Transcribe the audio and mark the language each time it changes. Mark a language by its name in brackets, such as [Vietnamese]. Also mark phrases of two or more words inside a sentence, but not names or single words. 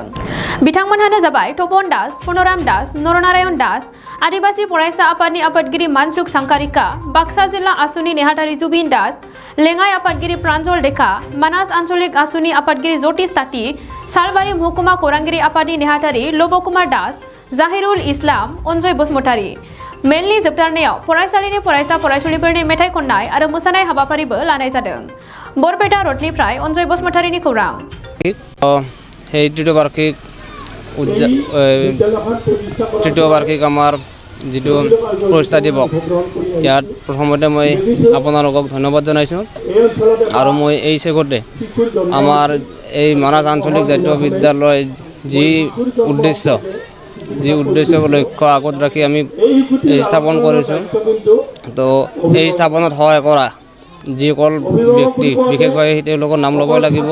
[Bodo] बिथांमोनहानो जाबाय तपन दास, पुनराम दास, नरनारायण दास, आदिबासी फरायसा आफादनि आफादगिरि मानसुक सांकारिका, बाक्सा जिल्ला आसुनि नेहाथारि जुबिन दास, लेङाइ आफादगिरि प्रान्जल डेका, मानास आन्चलिक आसुनि आफादगिरि ज्योतिष ताती, सालबारि महकुमा खौरांगिरि आफादनि नेहाथारि लबकुमार दास, जाहिरुल इस्लाम, अनजय बसुमतारी। मेलनि जोबथारनायाव फरायसालिनि फरायसा फरायसुलिफोरनि मेथाइ खननाय आरो मोसानाय हाबाफारिबो लानाय जादों। बरपेटा रडनिफ्राय अनजय बसुमतारीनि खौरां। [Assamese] তৃতীয় বাৰ্ষিক আমাৰ যিটো প্ৰতিষ্ঠা দিৱস, ইয়াত প্ৰথমতে মই আপোনালোকক ধন্যবাদ জনাইছোঁ আৰু মই এই চেগতে আমাৰ এই মানাস আঞ্চলিক জাতীয় বিদ্যালয় যি উদ্দেশ্য লক্ষ্য আগত ৰাখি আমি স্থাপন কৰিছোঁ, তো এই স্থাপনত সহায় কৰা যিসকল ব্যক্তি বিশেষভাৱে তেওঁলোকৰ নাম ল'বই লাগিব।